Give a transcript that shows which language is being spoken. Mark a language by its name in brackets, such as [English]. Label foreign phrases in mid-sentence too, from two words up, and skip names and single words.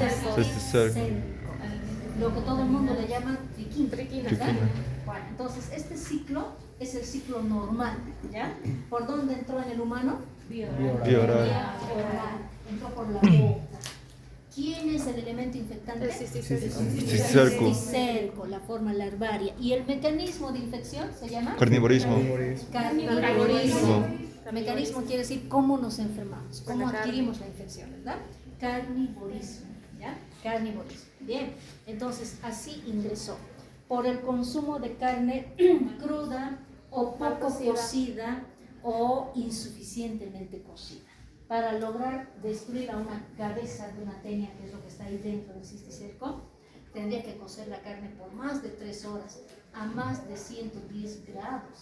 [Spanish] cisticerco. Lo que todo el mundo le llama triquina, ¿verdad? Triquina. Bueno, entonces este ciclo es el ciclo normal, ¿ya? ¿Por dónde entró en el humano? Vía oral. Vía oral. Entró por la boca. ¿Quién es el elemento infectante? El cisticerco. Cisticerco. Cisticerco, la forma larvaria. ¿Y el mecanismo de infección se llama? Carnivorismo. Carnivorismo. El mecanismo quiere decir cómo nos enfermamos, cómo adquirimos la infección, ¿verdad? Carnivorismo, ¿ya? Carnivorismo. Bien, entonces así ingresó. Por el consumo de carne cruda o poco cocida o insuficientemente cocida, para lograr destruir a una cabeza de una tenia, que es lo que está ahí dentro del cisticerco, tendría que cocer la carne por más de 3 horas, a más de 110 grados.